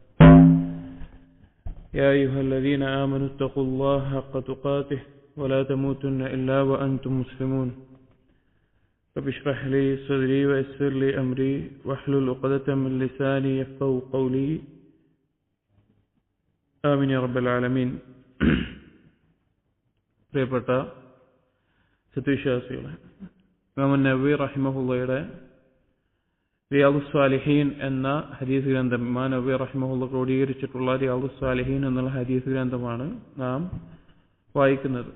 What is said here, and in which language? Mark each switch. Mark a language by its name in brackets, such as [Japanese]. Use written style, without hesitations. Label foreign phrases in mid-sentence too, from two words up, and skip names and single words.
[Arabic] يا أيها الذين آمنوا اتقوا الله حق تقاته ولا تموتن إلا وأنتم مسلمون. رب اشرح لي صدري ويسر لي أمري واحلل عقدة من لساني يفقهوا قولي. آمين يا رب العالمين. [Malayalam] പ്രിയപ്പെട്ട സത്യവിശ്വാസികളെ, ഇമാം നവവി റഹിമഹുള്ളയുടെ റിയാദുസ് സ്വാലിഹീൻ എന്ന ഹദീസ് ഗ്രന്ഥം, ഇമാം നവവി റഹിമഹുള്ള ക്രോഡീകരിച്ചിട്ടുള്ള റിയാദുസ് സ്വാലിഹീൻ എന്നുള്ള ഹദീസ് ഗ്രന്ഥമാണ് നാം വായിക്കുന്നത്.